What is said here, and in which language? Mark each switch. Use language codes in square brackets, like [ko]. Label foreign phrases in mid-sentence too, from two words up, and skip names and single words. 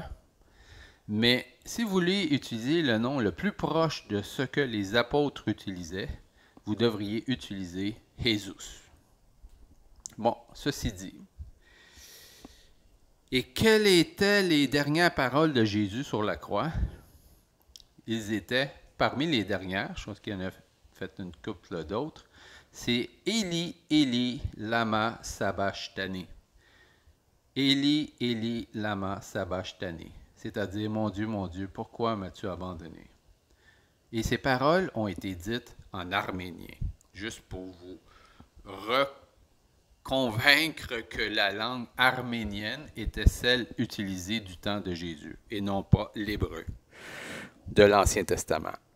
[fr] Mais si vous voulez utiliser le nom le plus proche de ce que les apôtres utilisaient, vous devriez utiliser Jésus. Bon, ceci dit. Et quelles étaient les dernières paroles de Jésus sur la croix? Ils étaient, parmi les dernières, je pense qu'il y en a fait une couple d'autres, c'est [arc] אלי אלי למה שבקתני. אלי אלי למה שבקתני. [fr] C'est-à-dire, mon Dieu, pourquoi m'as-tu abandonné? Et ces paroles ont été dites en arménien, juste pour vous convaincre que la langue arménienne était celle utilisée du temps de Jésus et non pas l'hébreu de l'Ancien Testament.